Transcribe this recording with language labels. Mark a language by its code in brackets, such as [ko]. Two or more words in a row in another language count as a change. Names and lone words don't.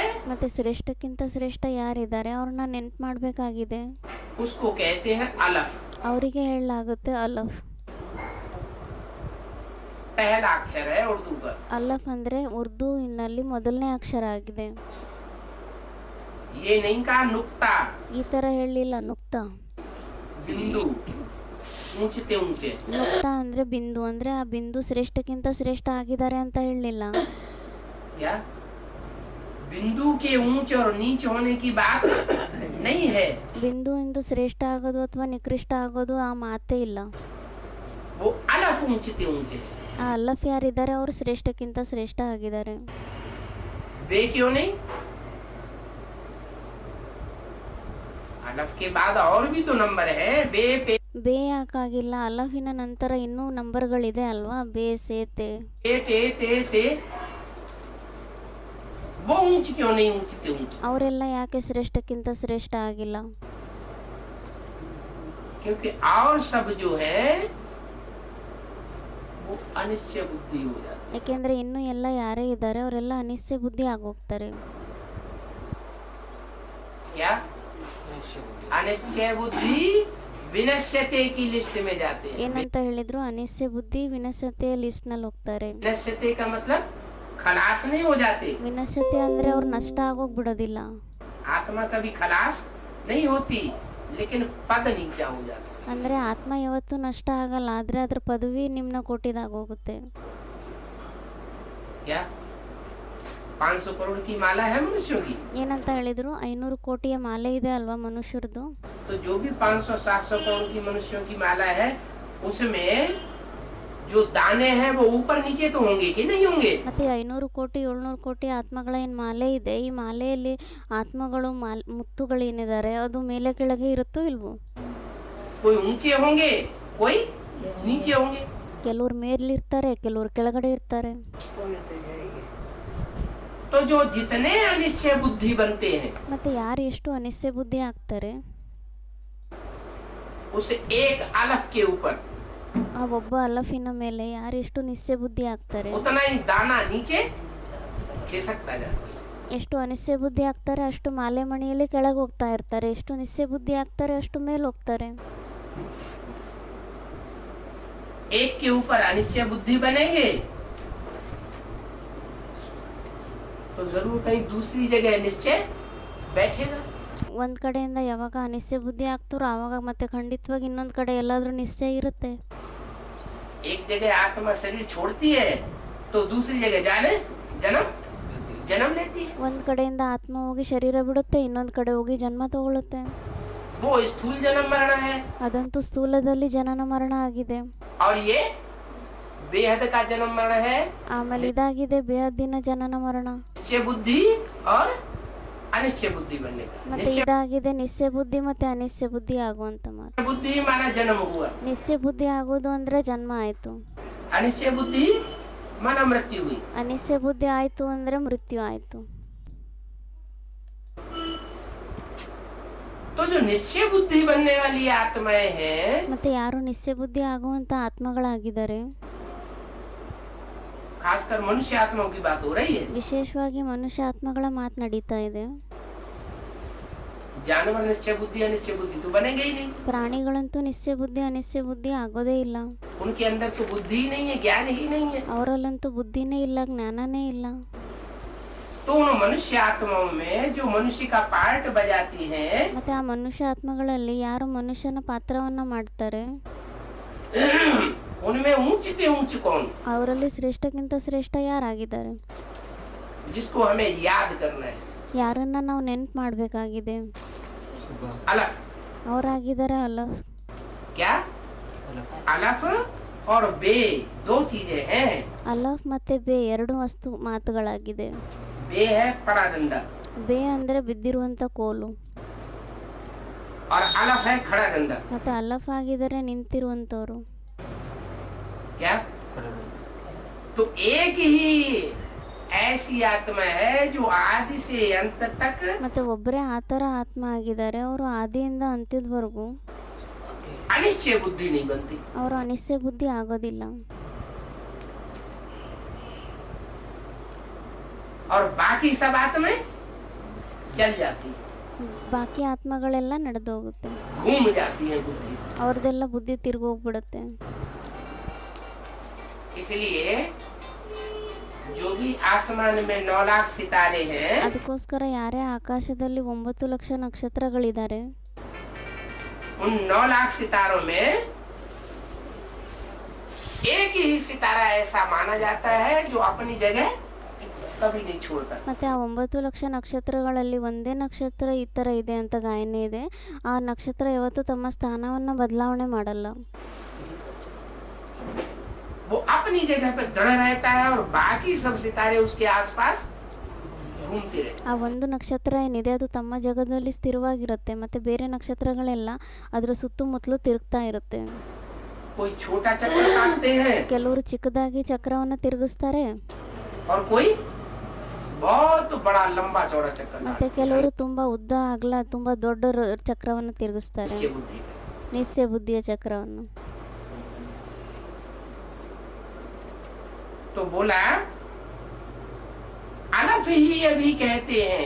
[kn] ಮತ್ತೆ ಶ್ರೇಷ್ಠಕ್ಕಿಂತ ಶ್ರೇಷ್ಠ ಯಾರಿದ್ದಾರೆ ಅವ್ರನ್ನ ನೆನ್ಪು ಮಾಡಬೇಕಾಗಿದೆ. [hi] उसको कहते हैं अलफ। [kn] ಅವರಿಗೆ ಹೇಳಲಾಗುತ್ತೆ ಅಲಫ್. [hi] पहला अक्षर है उर्दू का। [kn] ಅಲಫ್ ಅಂದರೆ ಉರ್ದುವಿನಲ್ಲಿ ಮೊದಲನೇ ಅಕ್ಷರ ಆಗಿದೆ. [hi] ये नहीं कहा नुक्ता [kn] ಈ ಥರ ಹೇಳಲಿಲ್ಲ ನುಕ್ತಾ. [hi] बिंदु ऊंचे थे ऊंचे। [kn] ನುಕ್ತಾ ಅಂದರೆ ಬಿಂದು, ಅಂದರೆ ಆ ಬಿಂದು ಶ್ರೇಷ್ಠಕ್ಕಿಂತ ಶ್ರೇಷ್ಠ ಆಗಿದ್ದಾರೆ ಅಂತ ಹೇಳಲಿಲ್ಲ. [hi] क्या बिंदु के ऊंचे और नीचे होने की बात नहीं है। [kn] ಬಿಂದು ಎಂದು ಶ್ರೇಷ್ಠ ಆಗೋದು ಅಥವಾ ನಿಕೃಷ್ಟ ಆಗೋದು ಆ ಮಾತೇ ಇಲ್ಲ. [hi] वो अलफ ऊंचे थे ऊंचे। [kn] ಆ ಅಲ್ಲಫ್ ಯಾರಿದ್ದಾರೆ ಅವರು ಶ್ರೇಷ್ಠಕ್ಕಿಂತ ಶ್ರೇಷ್ಠ ಆಗಿದ್ದಾರೆ. [hi] बे क्यों नहीं? अलफ के बाद और भी तो नंबर है। बे पे [kn] ಬೇ ಯಾಕಾಗಿಲ್ಲ? ಅಲಫಿನ ನಂತರ ಇನ್ನೂ ನಂಬರ್ಗಳಿದೆ ಅಲ್ವಾ? ಬೇ ಸೇ ತೆ. [hi] टे ते से वो ऊंची क्यों नहीं ऊंची थे ऊंची? [kn] ಅವರೆಲ್ಲ ಯಾಕೆ ಶ್ರೇಷ್ಠಕ್ಕಿಂತ ಶ್ರೇಷ್ಠ ಆಗಿಲ್ಲ? [hi] क्योंकि और सब जो है वो अनिश्चय बुद्धि हो जाती है। [kn] ಯಾಕೆಂದರೆ ಇನ್ನೂ ಎಲ್ಲ ಯಾರೇ ಇದ್ದಾರೆ ಅವರೆಲ್ಲ ಅನಿಶ್ಚಯ ಬುದ್ಧಿ ಆಗೋಗ್ತಾರೆ. [hi] क्या अनिश्चय बुद्धि विनश्यते की लिस्ट में जाते हैं। [kn] ಏನಂತ ಹೇಳಿದ್ರು? ಅನಿಶ್ಚಯ ಬುದ್ಧಿ ವಿನಶ್ಯತೆಯ ಲಿಸ್ಟ್ನಲ್ಲಿ ಹೋಗ್ತಾರೆ. [hi] विनश्यते का मतलब खलास नहीं हो जाते। [kn] ವಿನಶ್ಯತೆ ಅಂದರೆ ಅವ್ರು ನಷ್ಟ ಆಗೋಗ್ಬಿಡೋದಿಲ್ಲ. [hi] आत्मा कभी खलास नहीं होती, लेकिन पद नीचा हो जाता। [kn] ಅಂದರೆ ಆತ್ಮ ಯಾವತ್ತೂ ನಷ್ಟ ಆಗಲ್ಲ, ಆದರೆ ಅದ್ರ ಪದವಿ ನಿಮ್ನ ಕೋಟಿದಾಗ ಹೋಗುತ್ತೆ. [hi] क्या 500 करोड़ की माला है मनुष्यों की। [kn] ಏನಂತ ಹೇಳಿದರು 500 ಕೋಟಿಯ ಮಾಲೆ ಇದೆ ಅಲ್ವಾ ಮನುಷ್ಯರದು. [hi] तो जो भी 500-700 करोड़ की मनुष्यों की माला है उसमें जो दाने हैं वो ऊपर नीचे तो होंगे कि नहीं होंगे। [kn] ಮತ್ತು 500 ಕೋಟಿ 700 ಕೋಟಿ ಆತ್ಮಗಳ ಏನು ಮಾಲೆ ಇದೆ, ಈ ಮಾಲೆಯಲ್ಲಿ ಆತ್ಮಗಳು ಮುತ್ತುಗಳೇನಿದ್ದಾರೆ ಅದು ಮೇಲೆ ಕೆಳಗೆ ಇರುತ್ತೋ ಇಲ್ವೋ. [hi] कोई ऊंचे होंगे कोई नीचे होंगे। [kn] ಕೆಲವ್ರು ಮೇಲಿರ್ತಾರೆ, ಕೆಲವ್ರು ಕೆಳಗಡೆ ಇರ್ತಾರೆ. [hi] तो जो जितने अनिश्चय बुद्धि बनते हैं [kn] ಮತ್ತೆ ಯಾರು ಎಷ್ಟು ಅನಿಶ್ಚಯ ಬುದ್ಧಿ ಆಗ್ತಾರೆ, [hi] उस एक अलफ के ऊपर [kn] ಆ ಒಬ್ಬ ಅಲಫಿನ ಮೇಲೆ ಯಾರು ಎಷ್ಟು ನಿಶ್ಚಯ ಬುದ್ಧಿ ಆಗ್ತಾರೆ, [hi] उतना ही दाना नीचे खिसकता जाता है। [kn] ಎಷ್ಟು ಅನಿಶ್ಚಯ ಬುದ್ಧಿ ಆಗ್ತಾರೆ ಅಷ್ಟು ಮಾಲೆ ಮಣಿಯಲ್ಲಿ ಕೆಳಗೆ ಹೋಗ್ತಾ ಇರ್ತಾರೆ, ಎಷ್ಟು ನಿಶ್ಚಯ ಬುದ್ಧಿ ಆಗ್ತಾರೆ ಅಷ್ಟು ಮೇಲೆ ಹೋಗ್ತಾರೆ. [hi] एक के ऊपर अनिश्चय बुद्धि बनेंगे तो जरूर कहीं दूसरी जगह निश्चय बैठेगा। [kn] ಒಂದು ಕಡೆಯಿಂದ ಯಾವಾಗ ಅನಿಶ್ಚಯ ಬುದ್ಧಿ ಆಗ್ತಾರೋ ಆವಾಗ ಮತ್ತೆ ಖಂಡಿತವಾಗಿ ಇನ್ನೊಂದು ಕಡೆ ಎಲ್ಲಾದ್ರೂ ನಿಶ್ಚಯ ಇರುತ್ತೆ. [hi] एक जगह आत्मा शरीर छोड़ती है तो दूसरी जगह जाने जन्म जन्म लेती है। [kn] ಒಂದು ಕಡೆಯಿಂದ ಆತ್ಮ ಹೋಗಿ ಶರೀರ ಬಿಡುತ್ತೆ, ಇನ್ನೊಂದು ಕಡೆ ಹೋಗಿ ಜನ್ಮ ತಗೊಳ್ಳುತ್ತೆ. [hi] वो स्थूल जन्म मरण है [kn] ಅದಂತೂ ಸ್ಥೂಲದಲ್ಲಿ ಜನನ ಮರಣ ಆಗಿದೆ. [hi] और ये बेहद का जन्म मरण है। [kn] ಆಮೇಲೆ ಇದಾಗಿದೆ ಬೇಹದ್ದಿನ ಜನನ ಮರಣ. [hi] निश्चय बुद्धि और अनिश्चय बुद्धि बनने का। [kn] ಮತ್ತೆ ಇದಾಗಿದೆ ನಿಶ್ಚಯ ಬುದ್ಧಿ ಮತ್ತೆ ಅನಿಶ್ಚಯ ಬುದ್ಧಿ ಆಗುವಂತ ಮಾತು. [hi] निश्चय बुद्धि माना जन्म हुआ, [kn] ನಿಶ್ಚಯ ಬುದ್ಧಿ ಆಗೋದು ಅಂದ್ರೆ ಜನ್ಮ ಆಯ್ತು, [hi] अनिश्चय बुद्धि माना मृत्यु हुई। [kn] ಅನಿಶ್ಚಯ ಬುದ್ಧಿ ಆಯ್ತು ಅಂದ್ರೆ ಮೃತ್ಯು ಆಯ್ತು. [hi] तो जो निश्चय बुद्धि बनने वाली आत्माएं हैं [kn] ಮತ್ತೆ ಯಾರು ನಿಶ್ಚಯ ಬುದ್ಧಿ ಆಗುವಂತ ಆತ್ಮಗಳಾಗಿದ್ದಾರೆ, [hi] खासकर मनुष्य आत्माओं की बात हो रही है। [kn] ವಿಶೇಷವಾಗಿ ಮನುಷ್ಯ ಆತ್ಮಗಳ ಮಾತು ನಡೀತಾ ಇದೆ. [hi] जानवर निश्चय बुद्धि अनिश्चय बुद्धि तो बनेंगे ही नहीं। [kn] ಪ್ರಾಣಿಗಳಂತೂ ನಿಶ್ಚಯ ಬುದ್ಧಿ ಅನಿಶ್ಚಯ ಬುದ್ಧಿ ಆಗೋದೇ ಇಲ್ಲ. [hi] उनके अंदर तो बुद्धि ही नहीं है, ज्ञान ही नहीं है। [kn] ಅವರಲ್ಲಂತೂ ಬುದ್ಧಿನೇ ಇಲ್ಲ, ಜ್ಞಾನನೇ ಇಲ್ಲ. [hi] तो उन मनुष्य आत्माओं में जो मनुष्य का पार्ट बजाती हैं [kn] ಮತ್ತೆ ಆ ಮನುಷ್ಯ ಆತ್ಮಗಳಲ್ಲಿ ಯಾರು ಮನುಷ್ಯನ ಪಾತ್ರವನ್ನ ಮಾಡ್ತಾರೆ, [hi] उनमें ऊंचते ऊंच कौन, [kn] ಅವರಲ್ಲಿ ಶ್ರೇಷ್ಠಕ್ಕಿಂತ ಶ್ರೇಷ್ಠ ಯಾರಾಗಿದ್ದಾರೆ, [hi] जिसको हमें याद करना है। [kn] ಯಾರನ್ನ ನಾವು ನೆನ್ಪು ಮಾಡಬೇಕಾಗಿದೆ, [hi] अलफ [kn] ಅವರಾಗಿದ್ದಾರೆ ಅಲಫ್. [hi] क्या अलफ और बे दो चीजें हैं। [kn] ಅಲಫ್ ಮತ್ತೆ ಬೇ ಎರಡು ವಸ್ತು ಮಾತುಗಳಾಗಿದೆ. [hi] बे है पड़ा डंडा [kn] ಬೇ ಅಂದ್ರೆ ಬಿದ್ದಿರುವಂತ ಕೋಲು, [hi] और अलफ है खड़ा डंडा। [kn] ಮತ್ತೆ ಅಲಫ್ ಆಗಿದ್ದಾರೆ ನಿಂತಿರುವಂತವ್ರು. [hi] क्या तो एक ही ऐसी आत्मा है जो आदि से अंत तक [kn] ಮತ್ತೆ ಒಬ್ಬರೇ ಆ ಥರ ಆತ್ಮ ಆಗಿದ್ದಾರೆ, ಅವರು ಆದಿಯಿಂದ ಅಂತ್ಯದವರೆಗೂ [hi] अनिश्चय बुद्धि नहीं बनती। [kn] ಅವರು ಅನಿಶ್ಚಯ ಬುದ್ಧಿ ಆಗೋದಿಲ್ಲ. [hi] और बाकी सब आत्माएं चल जाती, [kn] ಬಾಕಿ ಆತ್ಮಗಳೆಲ್ಲ ನಡೆದು ಹೋಗುತ್ತೆ, [hi] घूम जाती है बुद्धि। [kn] ಅವ್ರದ್ದೆಲ್ಲ ಬುದ್ಧಿ ತಿರ್ಗೋಗ್ಬಿಡುತ್ತೆ. [hi] इसलिए जो भी आसमान में 9 लाख सितारे हैं [kn] ಅದಕ್ಕೋಸ್ಕರ ಯಾರೇ ಆಕಾಶದಲ್ಲಿ 9 ಲಕ್ಷ ನಕ್ಷತ್ರಗಳಿದ್ದಾರೆ, [hi] उन 9 लाख सितारों में एक ही सितारा ऐसा माना जाता है जो अपनी जगह कभी नहीं छोड़ता। [kn] ಮತ್ತೆ ಆ 9 ಲಕ್ಷ ನಕ್ಷತ್ರಗಳಲ್ಲಿ ಒಂದೇ ನಕ್ಷತ್ರ ಈ ಥರ ಇದೆ ಅಂತ ಗಾಯನ ಇದೆ, ಆ ನಕ್ಷತ್ರ ಯಾವತ್ತೂ ತಮ್ಮ ಸ್ಥಾನವನ್ನು ಬದಲಾವಣೆ ಮಾಡಲ್ಲ. [hi] वो अपनी जगह पे दृढ़ रहता है और बाकी सब सितारे उसके आसपास घूमते रहते। [kn] ಆ ಒಂದು ನಕ್ಷತ್ರ ಏನಿದೆ ಅದು ತಮ್ಮ ಜಗದಲ್ಲಿ ಸ್ಥಿರವಾಗಿರುತ್ತೆ, ಮತ್ತೆ ಬೇರೆ ನಕ್ಷತ್ರಗಳೆಲ್ಲ ಅದರ ಸುತ್ತಮುತ್ತಲು ತಿರುಗ್ತಾ ಇರುತ್ತೆ. [hi] कोई छोटा चक्कर काटते हैं [kn] ಕೆಲವರು ಚಿಕ್ಕದಾಗಿ ಚಕ್ರವನ್ನು ತಿರುಗಿಸ್ತಾರೆ, [hi] और कोई बहुत बड़ा लंबा चौड़ा चक्कर [kn] ಮತ್ತೆ [hi] काटते [kn] ಕೆಲವರು ತುಂಬಾ ಉದ್ದ ಅಗಲ ತುಂಬಾ ದೊಡ್ಡ ಚಕ್ರವನ್ನು ತಿರುಗಿಸ್ತಾರೆ, [hi] निश्चय बुद्धि का। [kn] ನಿಶ್ಚಯ ಬುದ್ಧಿಯ ಚಕ್ರವನ್ನು. [hi] तो बोला अलफ ही अभी कहते हैं,